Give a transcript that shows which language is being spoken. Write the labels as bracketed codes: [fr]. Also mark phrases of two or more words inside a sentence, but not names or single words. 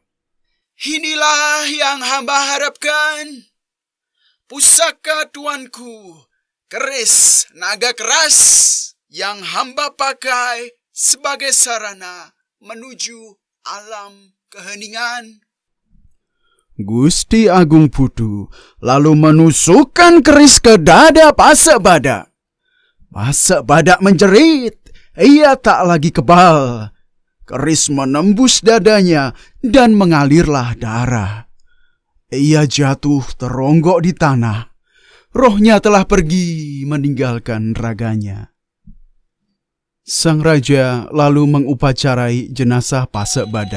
[id] "Inilah yang hamba harapkan. Pusaka tuanku, keris naga keras yang hamba pakai sebagai sarana menuju alam keheningan. Gusti Agung Putu lalu menusukkan keris ke dada Pasak Badak. Pasak Badak menjerit. Ia tak lagi kebal. Keris menembus dadanya dan mengalirlah darah. Ia jatuh teronggok di tanah. Rohnya telah pergi meninggalkan raganya. Sang raja lalu mengupacarai jenazah Pasak Badak.